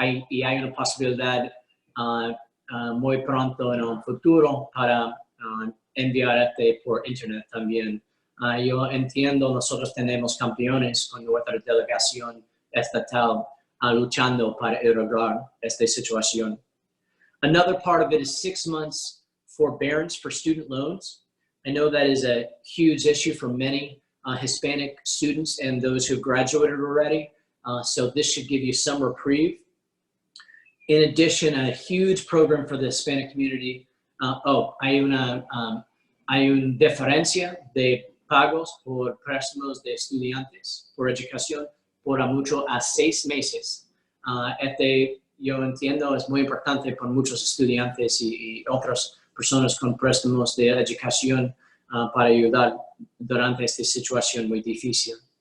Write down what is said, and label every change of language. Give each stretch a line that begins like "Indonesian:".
Spanish: Y hay una posibilidad muy pronto en un futuro para enviar este por internet también. Yo entiendo, nosotros tenemos campeones con nuestra delegación estatal luchando para arreglar esta situación.
English: Another part of it is 6 months forbearance for student loans. I know that is a huge issue for many Hispanic students and those who graduated already. So this should give you some reprieve. In addition, a huge program for the Hispanic community.
Spanish: Hay una diferencia de pagos por préstamos de estudiantes por educación por mucho a 6 meses. Yo entiendo es muy importante para muchos estudiantes y otras personas con préstamos de educación para ayudar durante esta situación muy difícil.